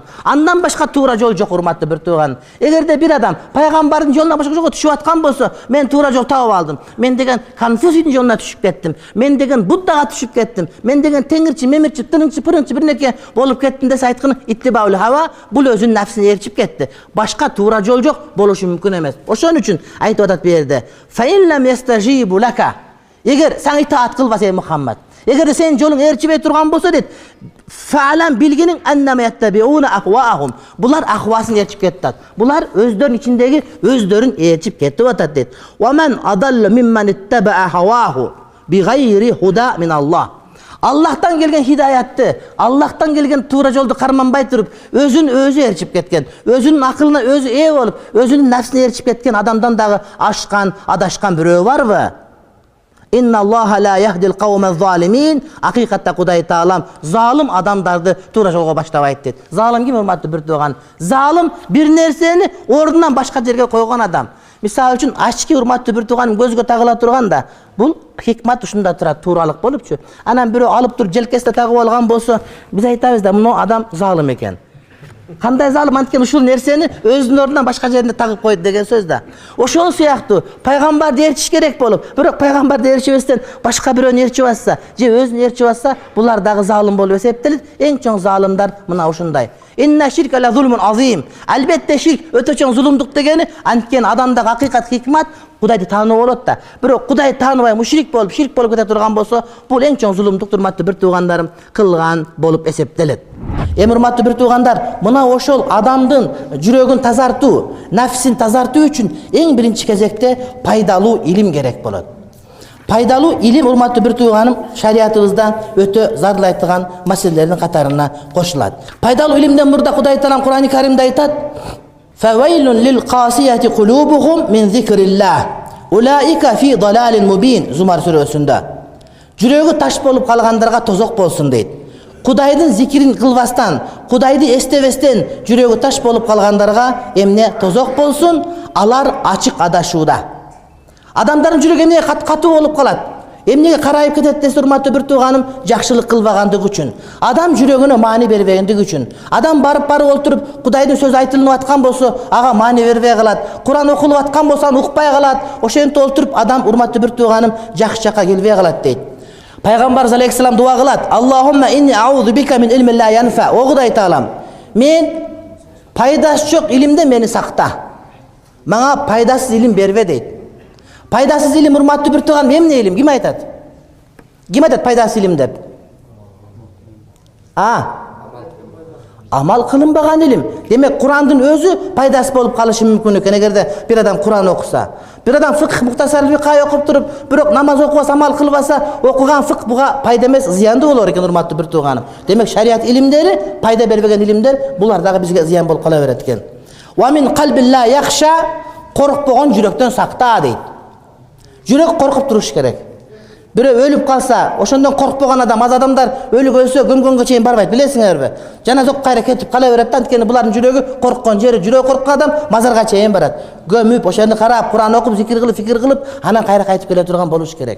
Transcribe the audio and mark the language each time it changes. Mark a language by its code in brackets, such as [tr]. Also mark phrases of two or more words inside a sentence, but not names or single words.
[ky] Андан башка туура жол жок, урматтуу бир тууган. Эгерде бир адам пайгамбардын жолуна башка жолго түшүп аткан болсо, мен туура жол таап алдым, мен деген Конфуцийдин жолуна түшүп кеттим, мен деген Буддага түшүп кеттим, мен деген теңирчи, мемирчи, тырынчы, пырынчы бир нерсе болуп кеттим десе айтканы [ar] اتباع الهوى, [ky] бул өзүнүн нафсин ээрчип кетти. Башка туура жол жок, болушу мүмкүн эмес. Ошон үчүн айтып атат бу жерде: [ar] "فإن لم يستجيبوا لك." [ky] Эгер сен итаат кылбаса, эй Мухаммад, эгер сен жолуң ээрчибей турган болсо дейт, [ar] фа'лам билгиниң أنما يتبعون أهواءهم. [ky] Булар ахвасын ээрчип кетти. Булар өздөрүнүн ичиндеги өздөрүн ээрчип кетип атат дейт. [ar] "ومن أضل ممن اتبع هواه بغير هدى من الله." [ky] Аллахтан келген хидаятты, Аллахтан келген туура жолду карманбай туруп, өзүн өзү ээрчип кеткен, өзүнүн акылына өзү ээ болуп, өзүнүн нафсине ээрчип кеткен адамдан дагы ашкан, адашкан бирөө барбы? [ar] إن الله لا يهدي القوم الظالمين. [ky] Акыйкатта Кудай Таалам залым адамдарды туура жолго баштабайт дейт. Залым ким, урматтуу бир тууган? Залым бир нерсени ордунан башка жерге койгон адам. Мисалы үчүн ачки, урматтуу бир тууганым, көзгө тагыла турганда, бул хикмат ушунда турат, тууралык болупчу. Анан бирөө алып туруп желкесине тагып алган болсо, биз айтабыз да, мына адам залым экен. Кандай залым? Анткени ушул нерсени өзүнүн ордунан башка жерине тагып койду деген сөз да. Ошол сыяктуу пайгамбарды ээрчиш керек болуп, бирок пайгамбарды ээрчибестен башка бирөөнү ээрчип атса, же өзүн ээрчип атса, булар дагы залым болуп эсептелет. Эң чоң залымдар мына ушундай. [ar] إن الشرك لظلم عظيم. [ky] Албетте ширк өтө чоң зулумдук дегени, анткени адамдагы акыйкат хикмат Кудайды таануу болот да. Бирок Кудай тааныбай мушрик болуп, ширк болуп кете турган болсо, бул эң чоң зулумдук, урматтуу бир туугандарым, кылган болуп эсептелет. Эми урматтуу бир туугандар, мына ошол адамдын жүрөгүн тазартуу, нафсин тазартуу үчүн эң биринчи кезекте пайдалуу илим керек болот. Пайдалуу илим, урматтуу бир тууганым, шариятыбызда өтө зарылайтыган маселелердин катарына кошулат. Пайдалуу илимден мурда Кудай Таалам Кур'ани Каримде айтат: [ar] "فويل للقاسية قلوبهم من ذكر الله. أولئك في ضلال مبين." [ky] Зумар сүрөсүндө. Жүрөгү таш болуп калгандарга тозок болсун дейт. Кудайдын зикирин кылбастан, Кудайды эстебестен жүрөгү таш болуп калгандарга эмне тозок болсун? Алар ачык адашууда. Адамдардын жүрөгү эмне катуу болуп калат? Эмнеге карайып кетет десе, урматтуу бир тууганым, жакшылык кылбагандыгы үчүн. Адам жүрөгүнө маани бербегендиги үчүн. Адам барып олтуруп Кудайдын сөзү айтылып аткан болсо, ага маани бербей калат. Куран окулуп аткан болсо, аны укпай калат. Ошентип олтуруп адам, урматтуу бир тууганым, жакшы жакка келбей калат дейт. Пайгамбар алейхиссалам дуа кылат: [ar] "اللهم إني أعوذ بك من علم لا ينفع." [ky] О Кудай Таалам, мен пайдасы жок илимден мени сакта. Мага пайдасыз илим бербе дейт. Пайдасыз илим, урматтуу бир тууган, эмне илим? Ким айтат? Ким айтат пайдасыз илим деп? Амал кылынбаган илим. Демек Курандын өзү пайдасыз болуп калышы мүмкүн экен, эгерде бир адам Куран окуса. Бир адам фикх, мухтасар фикх окуп туруп, бирок намаз окубаса, амал кылбаса, окуган фикх буга пайда эмес, зыяндуу болор экен, урматтуу бир тууганым. Демек шарият илимдери, пайда бербеген илимдер, булар дагы бизге зыян болуп кала берет экен. [ar] ومن قلب لا يخشع, [ky] Korkpogon жүрөктөн сакта дейт. Жүрөк коркуп туруш керек. Бирөө өлүп калса, ошондон коркпогон адам, аз адамдар өлүп өлсө көмгөнгө чейин барбайт, билесиңерби? Жана зок кайра кетип кала берет да, анткени булардын жүрөгү корккон жери, жүрөгү корккон адам мазарга чейин барат. Көмүп, ошону карап, Кур'ан окуп, зикир кылып, фикир кылып, анан кайра кайтып келе турган болуш керек.